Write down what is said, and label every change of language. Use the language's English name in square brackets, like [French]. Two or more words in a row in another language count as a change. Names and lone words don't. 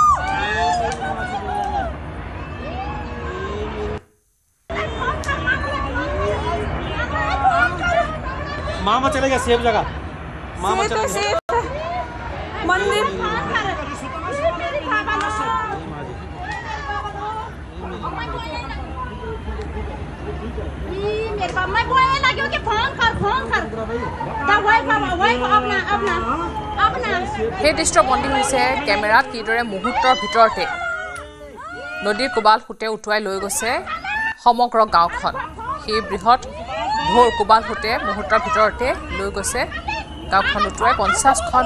[Hindi] मामा चलेगा सेफ जगह, मामा चलेगा मंदिर मैं बोलने लगी हूँ कि फोन कर [Assamese] সেই দৃশ্য বন্দী হৈছে কেমেৰাত। কিদৰে মুহূৰ্তৰ ভিতৰতে নদীৰ কোবাল সোঁতে উটুৱাই লৈ গৈছে সমগ্ৰ গাঁওখন। সেই বৃহৎ ঢৌৰ কোবাল সোঁতে মুহূৰ্তৰ ভিতৰতে লৈ গৈছে গাঁওখন উটুৱাই।